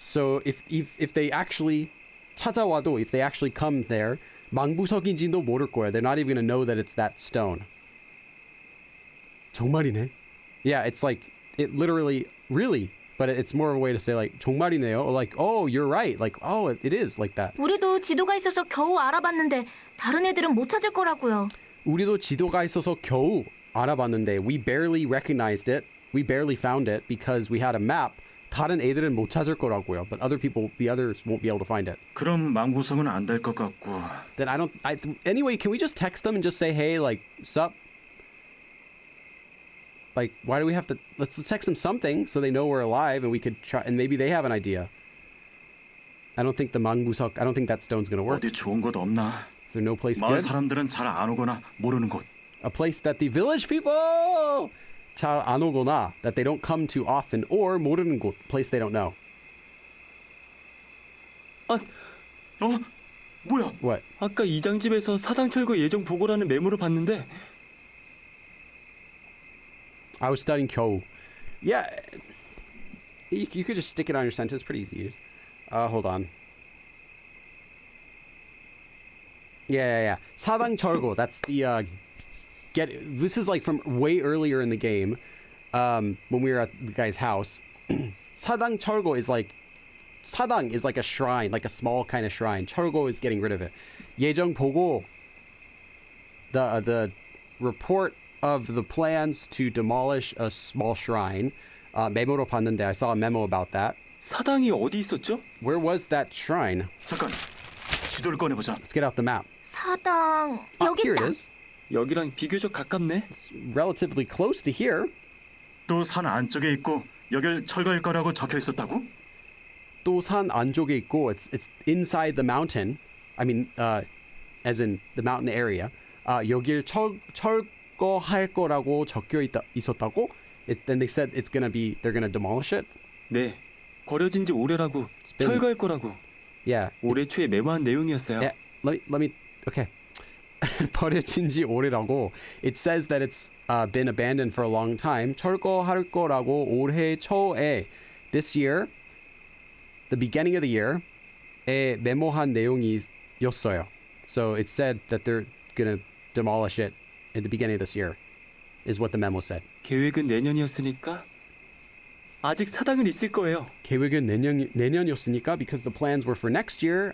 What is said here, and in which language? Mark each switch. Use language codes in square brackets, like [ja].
[en] So if they actually [ko] 찾아와도, [en] if they actually come there, [ko] 망부석인지도 모를 거야. [en] They're not even gonna know that it's that stone. [ko] 정말이네. [en] Yeah, it's like it literally, really, but it's more of a way to say like [ko] 정말이네요, [en] or like, oh, you're right, like, oh, it is like that. [ko] 우리도 지도가 있어서 겨우 알아봤는데 다른 애들은 못 찾을 거라고요. 우리도 지도가 있어서 겨우 알아봤는데 [en] we barely recognized it, we barely found it because we had a map. [ko] 다른 애들은 못 찾을 거라고요, [en] but the others won't be able to find it. [ko] 그럼 망부석은 안 될 것 같고. [en] Then anyway, can we just text them and just say, hey, like, sup? Like, why do we have to, let's text them something so they know we're alive and we could try, and maybe they have an idea. I don't think that stone's gonna work. [ko] 어디 좋은 곳 없나? [en] Is there no place [ko] 마을 [en] good? [ko] 사람들은 잘 안 오거나 모르는 곳. [en] A place that the village people [ko] 잘 안 오거나, [en] that they don't come to often, or [ko] 모르는 곳, [en] place they don't know. [ko] 아, 뭐야? [en] What? [ko] 아까 이장집에서 사당 철거 예정 보고라는 메모를 봤는데 [en] I was studying 겨우. Yeah. You could just stick it on your sentence. Pretty easy to use. Hold on. [ko] Yeah. 사당 철거. [en] That's the this is like from way earlier in the game, when we were at the guy's house. 사당 철거 is like, 사당 is like a shrine, like a small kind of shrine. 철거 is getting rid of it. [ko] 예정 보고, [en] the report of the plans to demolish a small shrine. [ko] 메모로 봤는데 [en] I saw a memo about that. [ko] 사당이 어디 있었죠? [en] Where was that shrine? [ko] 잠깐. 지도를 꺼내보자. [en] Let's get out the map. [ko] 사당 여기 [en] Here it [ko] 있다. [en] is. [ko] 여기랑 비교적 가깝네. [en] It's relatively close to here. [ko] 또 산 안쪽에 있고 여길 철거할 거라고 적혀 있었다고? 또 산 안쪽에 있고, [en] it's inside the mountain. I mean, as in the mountain area. [ko] 여길 철거할 거라고 적혀 있었다고? [en] Then they said they're gonna demolish it. [ko] 네, 버려진 지 오래라고, 철거할 거라고. [en] Yeah. [ko] 올해 초에 메모한 내용이었어요. [en] Yeah. Let me. Okay. [ko] 버려진 지 오래라고. [en] It says that it's been abandoned for a long time. [ko] 철거할 거라고 올해 초에, [en] this year, the beginning of the year, [ko] 에 메모한 내용이었어요. [en] So it said that they're gonna demolish it at the beginning of this year, is what the memo said. [ko] 계획은 내년이었으니까 아직 사당은 있을 거예요. 계획은 내년이었으니까, [en] because the plans were for next year.